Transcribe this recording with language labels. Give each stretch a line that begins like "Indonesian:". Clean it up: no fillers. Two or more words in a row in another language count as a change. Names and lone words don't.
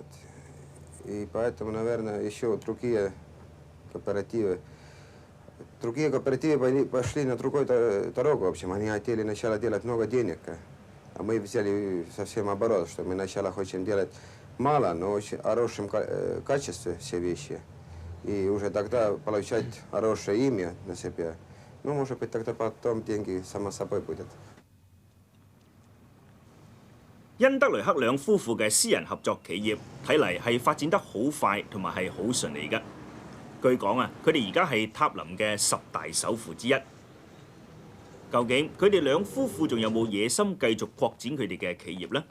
Russian: И поэтому, наверное, еще другие кооперативы пошли на другую дорогу, в общем, они хотели сначала делать много денег, а мы взяли совсем оборот, что мы сначала хотим делать мало, но очень хорошем качестве все вещи. И уже тогда получать хорошее имя на себя. Ну, может быть, тогда потом деньги само собой будут.
Cantonese: 恩德雷克兩夫婦嘅私人合作企業，睇嚟係發展得好快，同埋係好順利㗎。據講啊，佢哋而家係塔林嘅10大首富之一。究竟佢哋兩夫婦仲有冇野心繼續擴展佢哋嘅企業呢？